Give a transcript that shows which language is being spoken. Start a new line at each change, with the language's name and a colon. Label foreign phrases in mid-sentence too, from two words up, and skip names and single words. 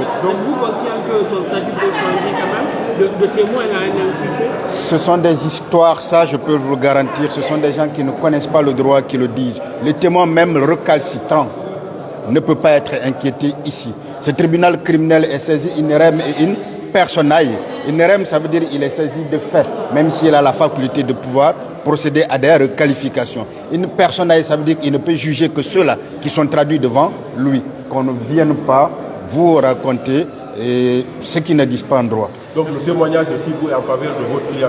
French: Donc vous pensez que son statut peut changer quand même de témoin à un impliqué? Ce sont des histoires, ça je peux vous le garantir. Ce sont des gens qui ne connaissent pas le droit qui le disent. Les témoins même recalcitrants ne peuvent pas être inquiétés ici. Ce tribunal criminel est saisi
Latin: in rem et in personae. In rem,
French: ça veut dire qu'il est saisi de fait, même s'il a la faculté de pouvoir procéder à des requalifications. Une personne, ça veut dire qu'il ne peut juger que ceux-là qui sont traduits devant lui. Qu'on ne vienne pas vous raconter ce qui n'existe pas en droit. Donc le témoignage de Thibou est en faveur de votre client.